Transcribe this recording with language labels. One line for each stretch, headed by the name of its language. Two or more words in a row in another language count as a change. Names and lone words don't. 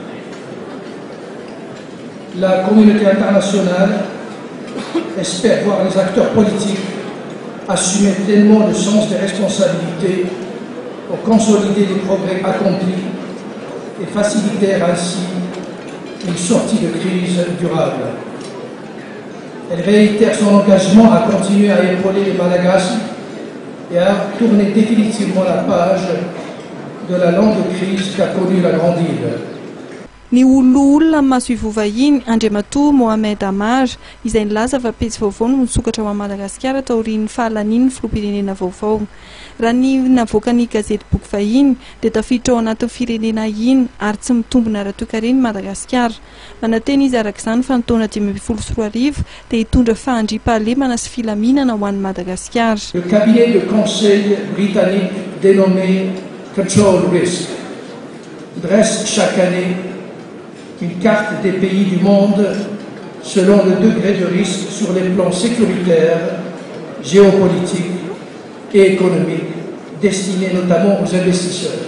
French: La communauté internationale espère voir les acteurs politiques assumer pleinement le sens des responsabilités pour consolider les progrès accomplis et faciliter ainsi une sortie de crise durable. Elle réitère son engagement à continuer à épauler les Malagasy et à tourner définitivement la page de la longue crise qu'a connue la Grande Île.
Malagasy: ny olona maso ivovahiny Andriamatoa Mohamed Amar izay nilaza fa pejy vaovao no nisokatra ao Madagasikara taorian'ny fahalaniny filoham-pirenena vaovao. Raha ny navoaka ny gazety boky vahiny dia tafiditra ao anatin'ny firenena iny ary tsy mitombina raha toekareny Madagasikara. Mananteny izy arak'izany fa ny taona 2024 dia hitondra fahandriam-pahalemana sy filaminana ho an'ny Madagasikara.
French: Le cabinet de conseil britannique dénommé Control Risk dresse chaque année une carte des pays du monde selon le degré de risque sur les plans sécuritaires, géopolitiques et économiques, destinée notamment aux investisseurs.